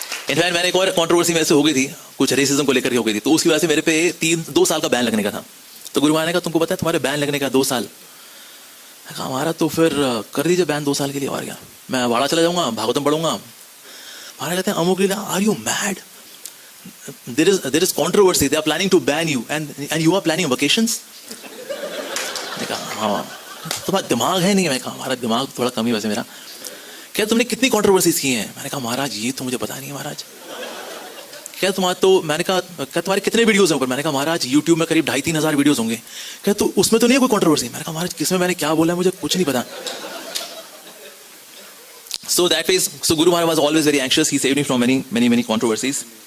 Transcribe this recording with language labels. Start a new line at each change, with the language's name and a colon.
Hindi: In fact मैंने एक और कंट्रोवर्सी मेरे से हो गई थी, कुछ रेसिज्म को लेकर के हो गई थी, तो उसकी वजह से मेरे पे 2 साल का बैन लगने का था। तो गुरु महाराज ने कहा तुमको पता है तुम्हारे बैन लगने का 2 साल? मैं कहा हमारा तो फिर कर दीजिए बैन 2 साल के लिए, और क्या, मैं वाड़ा चला जाऊंगा, भागवतम पढ़ूंगा। महाराज कहते हैं अमोघ लीला
English: Are you mad, there is controversy. They are planning to ban you, and you are planning vacations.
Hindi: मैंने कहा हाँ, तुम्हारा दिमाग है नहीं? मैं कहा हमारा दिमाग थोड़ा कम ही वैसे मेरा। क्या तुमने कितनी कंट्रोवर्सीज की हैं? मैंने कहा महाराज ये तो मुझे पता नहीं है महाराज। क्या तुम्हारा तो, मैंने कहा क्या तुम्हारे कितने वीडियोस हैं ऊपर? मैंने कहा महाराज यूट्यूब में करीब 2,500-3 हज़ार वीडियोस होंगे। क्या तो उसमें तो नहीं है कोई कंट्रोवर्सी? मैंने कहा महाराज किसमें मैंने क्या बोला है मुझे कुछ नहीं पता।
English: So that way, so Guru Maharaj was always very anxious. He saved me from many controversies.